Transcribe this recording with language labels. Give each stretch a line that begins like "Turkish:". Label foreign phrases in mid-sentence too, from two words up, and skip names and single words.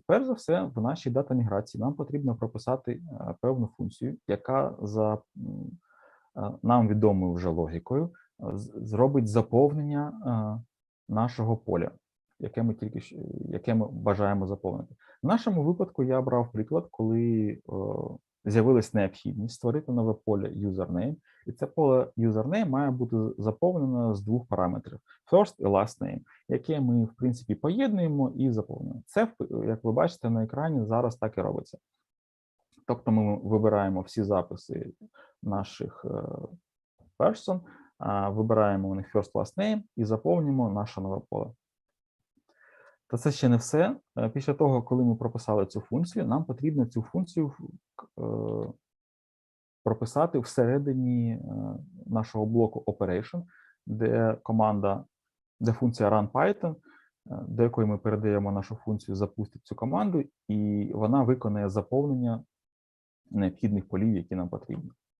Ukrainian: Перш за все, в нашій дата-міграції нам потрібно прописати певну функцію, яка за нам відомою вже логікою зробить заповнення нашого поля, яке ми бажаємо заповнити. В нашому випадку я брав приклад, коли з'явилась необхідність створити нове поле username, і це поле username має бути заповнено з двох параметрів –
English: first і last name,
Ukrainian: яке ми, в принципі, поєднуємо і заповнюємо. Це, як ви бачите на екрані, зараз так і робиться. Тобто ми вибираємо всі записи наших person, вибираємо у них
English: first, last name
Ukrainian: і заповнюємо наше нове поле. Та це ще не все. Після того, коли ми прописали цю функцію, нам потрібно цю функцію прописати всередині нашого блоку operation, де функція
English: run Python,
Ukrainian: до якої ми передаємо нашу функцію, запустить цю команду, і вона виконає заповнення необхідних полів, які нам потрібні.